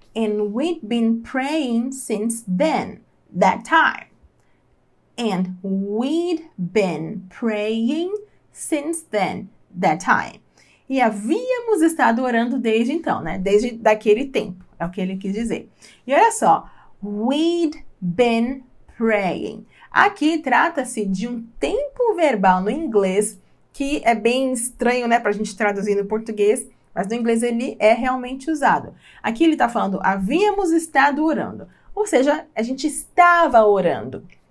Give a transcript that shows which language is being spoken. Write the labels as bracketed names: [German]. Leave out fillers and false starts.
[English] And we'd been praying since then, that time. And we'd been praying since then, that time. [Portuguese] E havíamos estado orando desde então, né? Desde daquele tempo, é o que ele quis dizer. E olha só, [English] we'd been praying. [Portuguese] Aqui trata-se de um tempo verbal no inglês que é bem estranho, né, pra gente traduzir no português, mas no inglês ele é realmente usado. Aqui ele tá falando, havíamos estado orando. Ou seja, a gente estava orando.